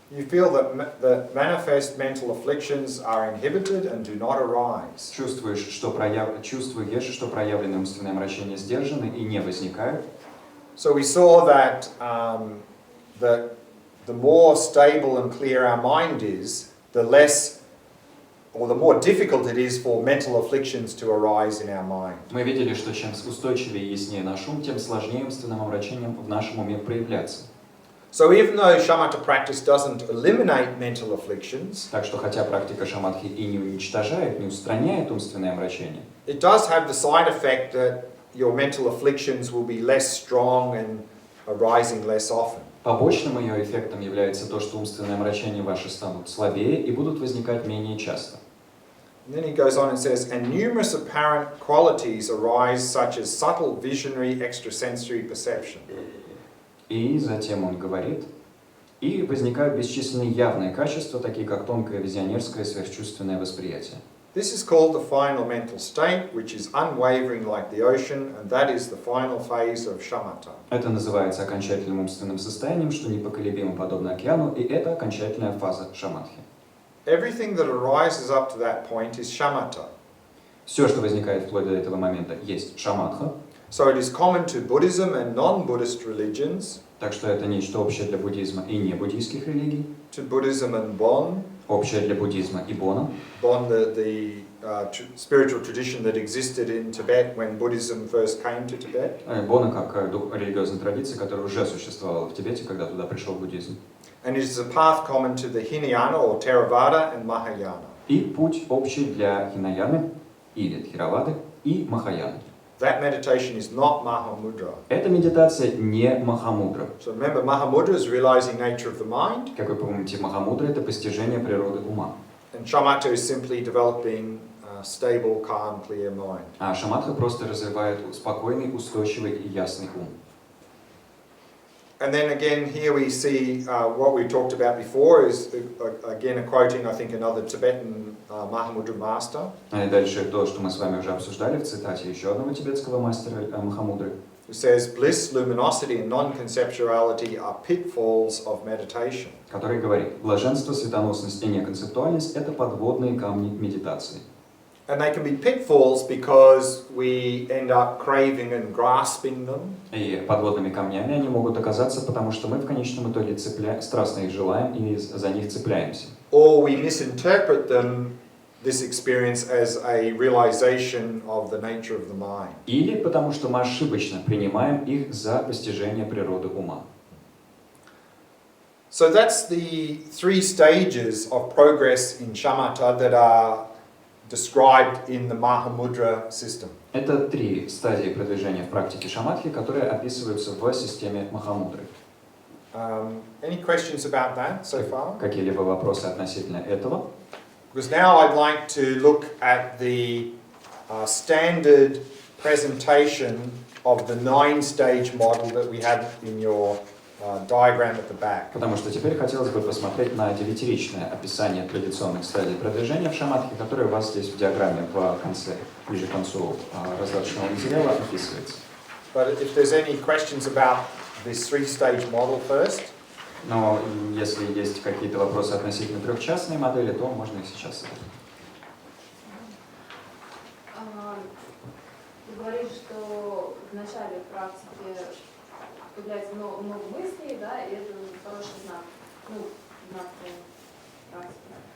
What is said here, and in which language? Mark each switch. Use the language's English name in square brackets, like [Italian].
[English] You feel that manifest mental afflictions are inhibited and do not arise. [Russian] Чувствуешь, что проявленные умственные омрачения сдержаны и не возникают. [English] So we saw that the more stable and clear our mind is, the less or the more difficult it is for mental afflictions to arise in our mind. [Russian] Мы видели, что чем устойчивее и яснее наш ум, тем сложнее умственным омрачением в нашем уме проявляться. [English] So even though shamatha practice doesn't eliminate mental afflictions, [Russian] так что хотя практика шаматхи и не уничтожает, не устраняет умственные омрачения, [English] it does have the side effect that your mental afflictions will be less strong and arising less often. [Russian] Побочным ее эффектом является то, что умственные омрачения ваши станут слабее и будут возникать менее часто. [English] And then he goes on and says, and numerous apparent qualities arise, such as subtle visionary extrasensory perception. [Russian] И затем он говорит, и возникают бесчисленные явные качества, такие как тонкое визионерское сверхчувственное восприятие. [English] This is called the final mental state, which is unwavering like the ocean, and that is the final phase of shamatha. [Russian] Это называется окончательным умственным состоянием, что непоколебимо подобно океану, и это окончательная фаза шаматхи. [English] Everything that arises up to that point is shamatha. [Russian] Все, что возникает вплоть до этого момента, есть шаматха. [English] So it is common to Buddhism and non-Buddhist religions. [Russian] Так что это нечто общее для буддизма и не буддийских религий. [English] To Buddhism and Bon. [Russian] Общее для буддизма и Бона. [English] Bon, the spiritual tradition that existed in Tibet when Buddhism first came to Tibet. [Russian] Бона как религиозная традиция, которая уже существовала в Тибете, когда туда пришел буддизм. [English] And it is a path common to the Hinayana or Theravada and Mahayana. [Russian] и путь общий для хинаяны или тхеравады и махаяны. [English] That meditation is not mahamudra. [Russian] Эта медитация не махамудра. [English] So remember, mahamudra is realizing nature of the mind. [Russian] Как вы помните, махамудра — это постижение природы ума. [English] And shamatha is simply developing a stable, calm, clear mind. [Russian] А шаматха просто развивает спокойный, устойчивый и ясный ум. [English] And then again, here we see what we talked about before is again a quoting, I think, another Tibetan Mahamudra master. [Russian] И дальше то, что мы с вами уже обсуждали в цитате еще одного тибетского мастера Махамудры. [English] Who says, bliss, luminosity and non-conceptuality are pitfalls of meditation. [Russian] Который говорит: блаженство, светоносность и неконцептуальность — это подводные камни медитации. [English] And they can be pitfalls because we end up craving and grasping them. [Russian] И подводными камнями они могут оказаться, потому что мы в конечном итоге страстно их желаем и за них цепляемся. [English] Or we misinterpret them, this experience, as a realization of the nature of the mind. [Russian] Или потому что мы ошибочно принимаем их за постижение природы ума. [English] So that's the 3 stages of progress in shamatha that are described in the Mahamudra system. [Russian] Это 3 стадии продвижения в практике шаматхи, которые описываются в системе махамудры. [English] Any questions about that so far? [Russian] Какие-либо вопросы относительно этого? [English] Because now I'd like to look at the standard presentation of the 9-stage model that we have in your diagram at the back. [Russian] Потому что теперь хотелось бы посмотреть на 9-ричное описание традиционных стадий продвижения в шаматхе, которое у вас здесь в диаграмме в конце, ближе к концу раздаточного материала описывается. [English] But if there's any questions about this 3-stage model first. [Russian] Но если есть какие-то вопросы относительно 3-частной модели, то можно их сейчас задать. Ты говоришь, что в начале практики появляется много мыслей, да, и это хороший знак, знак практики.